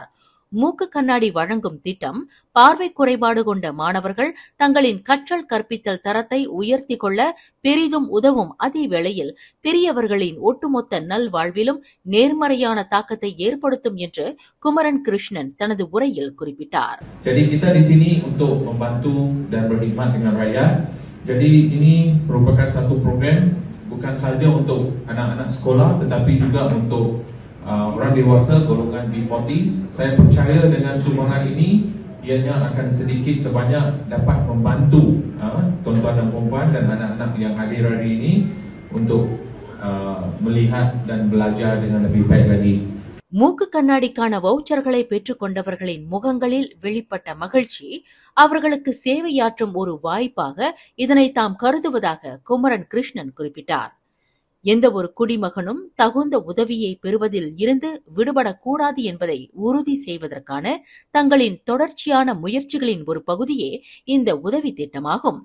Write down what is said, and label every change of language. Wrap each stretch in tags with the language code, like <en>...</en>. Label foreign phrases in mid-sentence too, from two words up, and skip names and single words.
<ta>மூக்கு கண்ணாடி வழங்கும் திட்டம் பார்வை குறைபாடு கொண்ட மாணவர்கள் தங்களின் கற்றல் கற்பித்தல் தரத்தை உயர்த்திக் கொள்ள பெரிதும் உதவும். அதே வேளையில் பெரியவர்களின் ஒட்டுமொத்த நல்வாழ்விலும் நேர்மறையான தாக்கத்தை ஏற்படுத்தும் என்று குமரன் கிருஷ்ணன் தனது உரையில் குறிப்பிட்டார்.</ta> <ms>Jadi kita di sini untuk membantu dan berkhidmat dengan rakyat. Jadi ini merupakan satu program bukan sahaja untuk anak-anak sekolah tetapi juga untuk orang dewasa golongan B40. Saya percaya dengan sumbangan ini ianya akan sedikit sebanyak dapat membantu tuan-tuan dan puan dan anak-anak yang hadir hari ini untuk melihat dan belajar dengan lebih baik lagi.</ms> <ta>மூக்கு கண்ணாடிக்கான வவுச்சர்களை பெற்றுக் கொண்டவர்களின் முகங்களில் வெளிப்பட்ட மகிழ்ச்சி அவர்களுக்கு சேவையாற்றும் ஒரு வாய்ப்பாக இதனை தாம் கருதுவதாக குமரன் கிருஷ்ணன் குறிப்பிட்டார். எந்த ஒரு குடிமகனும் தகுந்த உதவியை பெறுவதில் இருந்து விடுபடக்கூடாது என்பதை உறுதி செய்வதற்கான தங்களின் தொடர்ச்சியான முயற்சிகளின் ஒரு பகுதியே இந்த உதவி திட்டமாகும்.</ta>